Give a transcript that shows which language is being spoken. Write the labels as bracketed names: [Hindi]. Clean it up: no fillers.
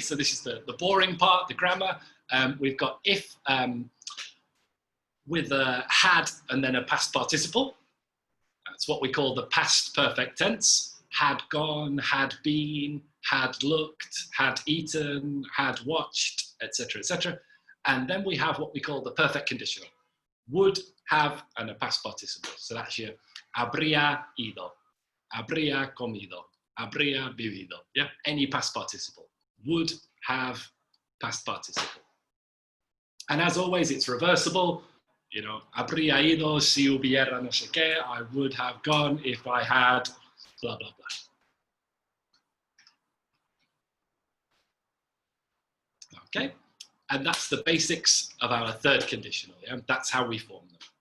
[English] So this is the boring part, the grammar. We've got if with a had and then a past participle. That's what we call the past perfect tense. Had gone, had been, had looked, had eaten, had watched, etc., etc. And then we have what we call the perfect conditional. Would, have, and a past participle. So that's your [Spanish] habría ido, habría comido, habría vivido. [English] Yeah, any past participle. Would, have, past participle. And as always, it's reversible. [Spanish] You know, habría ido si hubiera no sé qué. [English] I would have gone if I had blah, blah, blah. Okay, and that's the basics of our third conditional. Yeah? That's how we form them.